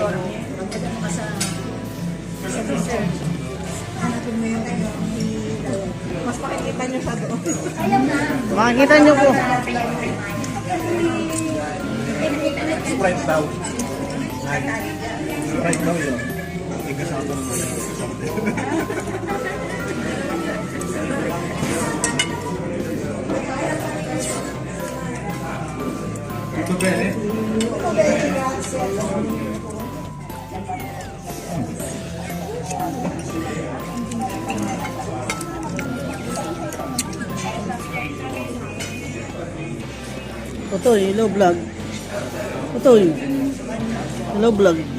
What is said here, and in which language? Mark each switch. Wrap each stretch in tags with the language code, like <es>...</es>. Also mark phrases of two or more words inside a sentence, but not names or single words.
<tl>Magdala mo ka sa research. Hanapin mo yung ano. Mas makikita niyo sa doon. Ayaw na. Makikita niyo po. Sprite daw. Sprite daw yun. Ikasama naman.</tl> <it>Tutto bene? Tutto bene, grazie.</it> <tl>Ito,</tl> <en>hello vlog.</en> <tl>Ito,</tl> <en>hello vlog.</en>